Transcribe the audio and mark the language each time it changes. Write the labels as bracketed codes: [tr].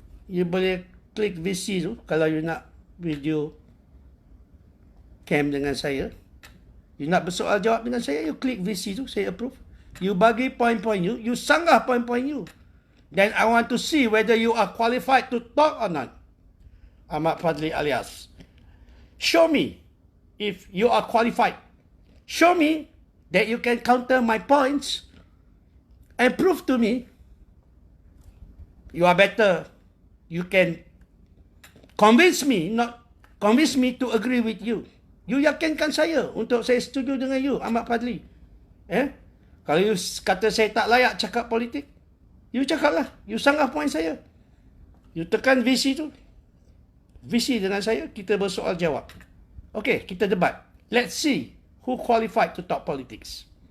[ms] You boleh klik VC tu kalau you nak video cam dengan saya. You nak bersoal jawab dengan saya, you klik VC tu, saya approve. You bagi poin-poin you, you sanggah poin-poin you. [en] Then I want to see whether you are qualified to talk or not. Ahmad Fazli alias. Show me if you are qualified. Show me that you can counter my points and prove to me you are better. You can convince me to agree with you. [ms] You yakinkan saya untuk saya setuju dengan you, Ahmad Fazli. Kalau you kata saya tak layak cakap politik, you cakaplah. You sanggah poin saya. You tekan VC tu. VC dengan saya, kita bersoal jawab. Okay, kita debat. [en] Let's see who qualified to talk politics.